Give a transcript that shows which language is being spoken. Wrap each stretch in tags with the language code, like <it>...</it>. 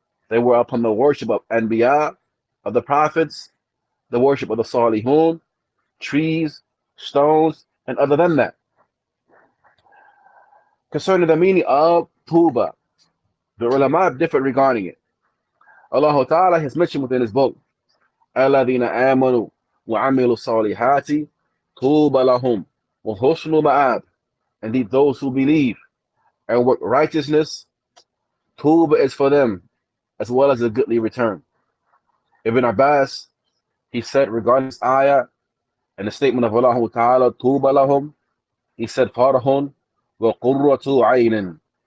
<en>They were upon the worship of Anbiya, of the prophets, the worship of the Salihun, trees, stones, and other than that. Concerning the meaning of Tuba, the ulama differ regarding it. Allah Ta'ala has mentioned within his book,</en> <ar>الَّذِينَ آمَنُوا وَعَمِلُوا الصَّالِحَاتِ طُوبَى لَهُمْ وَحُسْنُ مَآبٍ.</ar> <en>Indeed, those who believe and work righteousness, Tuba is for them, as well as a goodly return. Ibn Abbas, he said regarding this ayah and the statement of Allah Ta'ala,</en> <ar>Tuba lahum,</ar> <en>he said,</en> <ar>Farahun wa qurratu aynin.</ar>